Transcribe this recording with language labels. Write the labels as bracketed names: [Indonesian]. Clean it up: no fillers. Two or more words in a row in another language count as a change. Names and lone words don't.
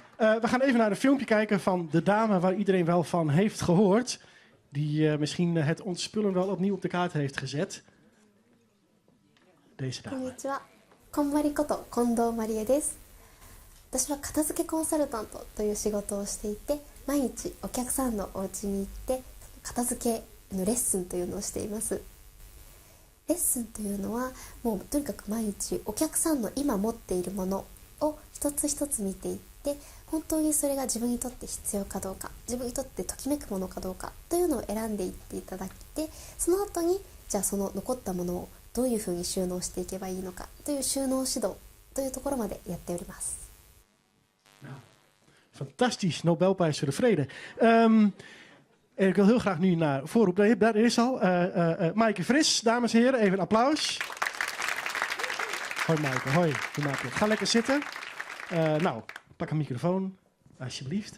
[Dutch] We gaan even naar een filmpje kijken van de dame waar iedereen wel van heeft gehoord. Die misschien het ontspullen wel opnieuw op de kaart heeft gezet. Deze dame. [Japanese] こんにちは。こんまりこと近藤まりえです。私は片付けコンサルタントという仕事をしていて、毎日お客さんのお家に行って片付けのレッスンというのをしています。レッスンというのはもうとにかく毎日お客さんの今持っているものを一つ一つ見ていって、本当にそれが自分にとって必要かどうか、自分にとってときめくものかどうかというのを選んでいっていただいて、その後にじゃあその残ったものをどういうふうに収納していけばいいのかという収納指導というところまでやっております。 [Dutch] Fantastisch, Nobelprijs voor de vrede. Ik wil heel graag nu naar voren. Daar is al. Maaike Fris, dames en heren, even een applaus. Hoi Maaike, hoi. Hoe maak je het? Ga lekker zitten. Nou, pak een microfoon, alsjeblieft.